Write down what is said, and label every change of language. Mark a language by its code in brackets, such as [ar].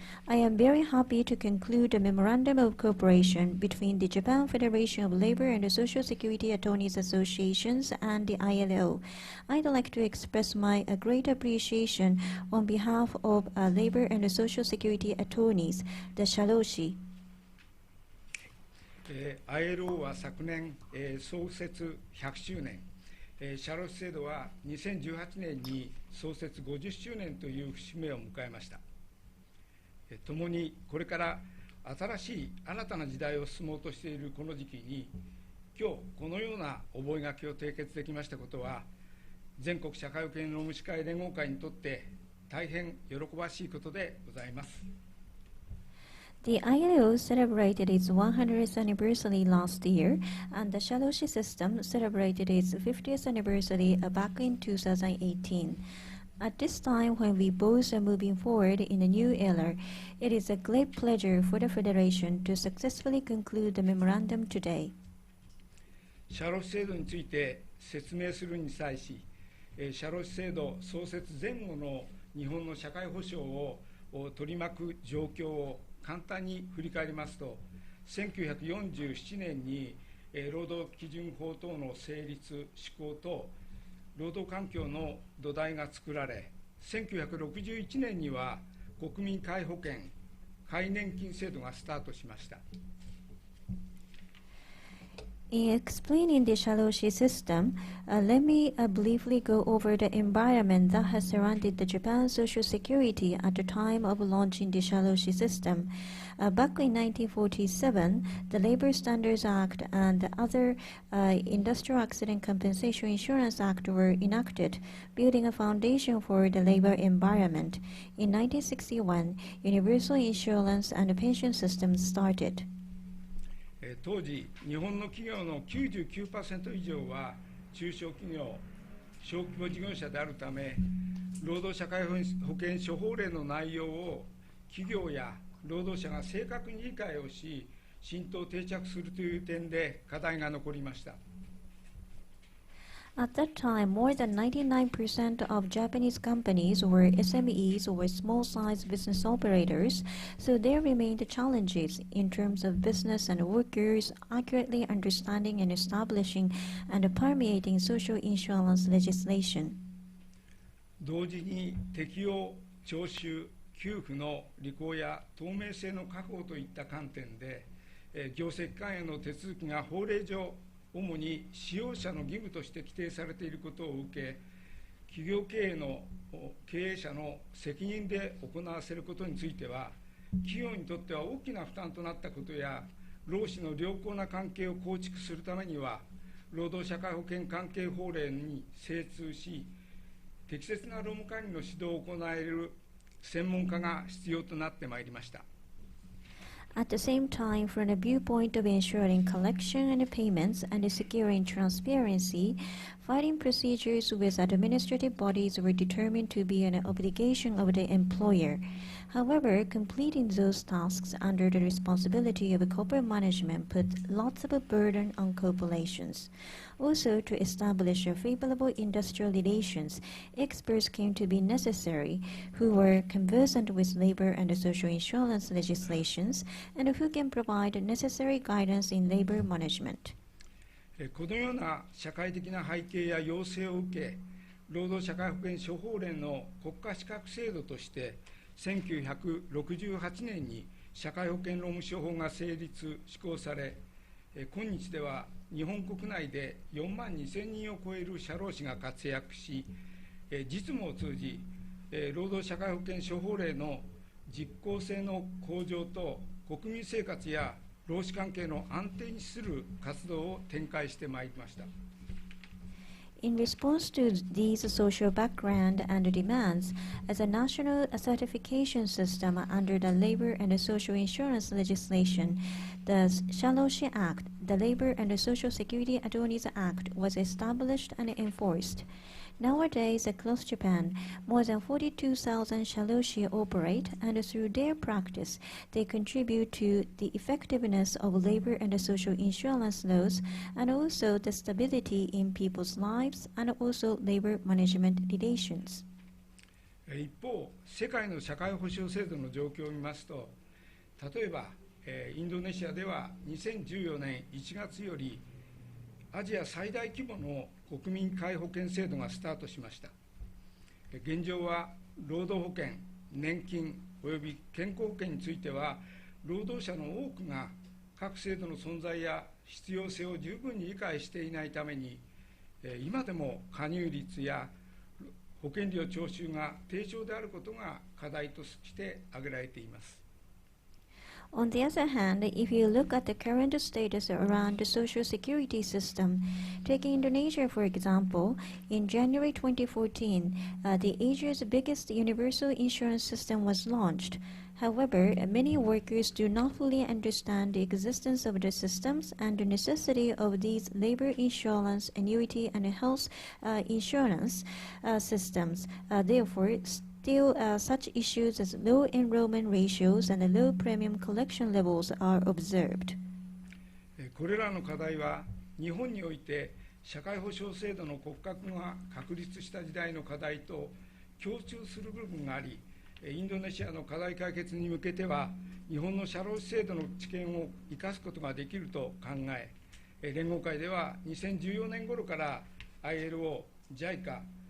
[en] I am very happy to conclude a Memorandum of Cooperation between the Japan Federation of Labor and Social Security Attorneys Associations and the ILO. I'd like to express my great appreciation on behalf of Labor and Social Security Attorneys, the Shaloshi. [ja] ILO は昨年、創設100周年、社労士制度は2018年に創設50周年という節目を迎えました。ともにこれから新しい新たな時代を進もうとしているこの時期に、今日このような覚書を締結できましたことは、全国社会保険労務士会連合会にとって大変喜ばしいことでございます。 [en] The ILO celebrated its 100th anniversary last year, and the Shaloshi system celebrated its 50th anniversary back in 2018. At this time, when we both are moving forward in a new era, it is a great pleasure for the Federation to successfully conclude the memorandum today. [ja] 社労士制度について説明するに際し、社労士制度創設前後の日本の社会保障を取り巻く状況を簡単に振り返りますと、1947年に労働基準法等の成立・施行と労働環境の土台が作られ、1961年には国民皆保険・皆年金制度がスタートしました。 [en] In explaining the Shaloshi system, let me briefly go over the environment that has surrounded the Japan Social Security at the time of launching the Shaloshi system. Back in 1947, the Labor Standards Act and the other Industrial Accident Compensation Insurance Act were enacted, building a foundation for the labor environment. In 1961, universal insurance and pension systems started. [ja] 当時、日本の企業の 99% 以上は中小企業、小規模事業者であるため、労働社会保険諸法令の内容を企業や労働者が正確に理解をし、浸透定着するという点で課題が残りました。 [en] At that time, more than 99% of Japanese companies were SMEs or small-sized business operators, so there remained challenges in terms of business and workers accurately understanding and establishing and permeating social insurance legislation. [ja] 同時に適用、徴収、給付の履行や透明性の確保といった観点で、業績機関への手続きが法令上、主に使用者の義務として規定されていることを受け、企業経営者の責任で行わせることについては、企業にとっては大きな負担となったことや、労使の良好な関係を構築するためには、労働社会保険関係法令に精通し、適切な労務管理の指導を行える専門家が必要となってまいりました。 [en] At the same time, from the viewpoint of ensuring collection and payments and securing transparency, filing procedures with administrative bodies were determined to be an obligation of the employer. However, completing those tasks under the responsibility of corporate management put lots of a burden on corporations. Also, to establish favorable industrial relations, experts came to be necessary who were conversant with labor and social insurance legislations and who can provide necessary guidance in labor management. [ja] このような社会的な背景や要請を受け、労働社会保険諸法令の国家資格制度として、1968年に社会保険労務士法が成立・施行され、今日では日本国内で4万2000人を超える社労士が活躍し、実務を通じ、労働社会保険諸法令の実効性の向上と国民生活や労使関係の安定に資する活動を展開してまいりました。 [en] In response to these social background and demands, as a national certification system under the Labor and Social Insurance legislation, the Shaloshi Act, the Labor and Social Security Attorneys Act, was established and enforced. Nowadays, across Japan, more than 42,000 shaloshi operate, and through their practice, they contribute to the effectiveness of labor and social insurance laws, and also the stability in people's lives, and also labor management relations. [ja] 一方、世界の社会保障制度の状況を見ますと、例えば、インドネシアでは2014年1月よりアジア最大規模の国民皆保険制度がスタートしました。現状は労働保険、年金および健康保険については、労働者の多くが各制度の存在や必要性を十分に理解していないために、今でも加入率や保険料徴収が低調であることが課題として挙げられています。 [en] On the other hand, if you look at the current status around the social security system, taking Indonesia for example, in January 2014, the Asia's biggest universal insurance system was launched. However, many workers do not fully understand the existence of the systems and the necessity of these labor insurance, annuity, and health insurance systems. Therefore, still, such issues as low enrollment ratios and low premium collection levels are observed. [ja] これらの課題は日本において社会保障制度の骨格が確立した時代の課題と共通する部分があり、インドネシアの課題解決に向けては日本の社労士制度の知見を生かすことができると考え、連合会では2014年頃から ILO、JICA、